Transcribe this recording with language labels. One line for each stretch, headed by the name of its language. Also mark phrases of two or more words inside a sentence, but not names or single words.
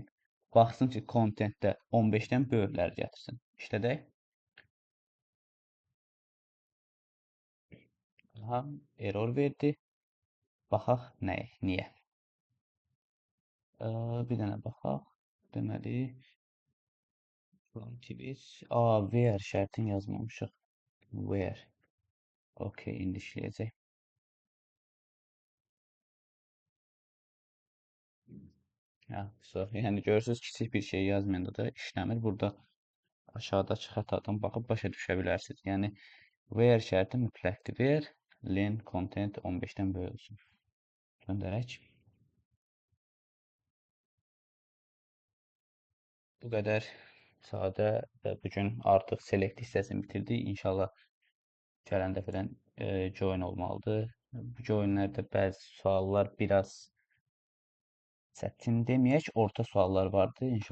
Azerbaijani: Baxsın ki, contentdə 15-dən böyükləri gətirsin. İşlədək. Aha, error verdi. Baxaq nəyə, niyə? Bir dənə baxaq. Deməli,
English: from tweet.
Azerbaijani: Where şərtini yazmamışıq. Where. Okay, indi işləyəcək. Yəni görürsünüz, kiçik bir şey yazmayanda da işləmir. Burada aşağıdakı xətadan baxıb başa düşə bilərsiniz. Yəni where şərti mütləqdir.
English: Where len content
Azerbaijani: 15-dən böyük olsun. Göndərək. Bu qədər sadə və bugün artıq select hissəsini bitirdik. İnşallah gələn dəfədən join olmalıdır. Bu joinlərdə bəzi suallar biraz çətin deməyək, orta suallar vardı.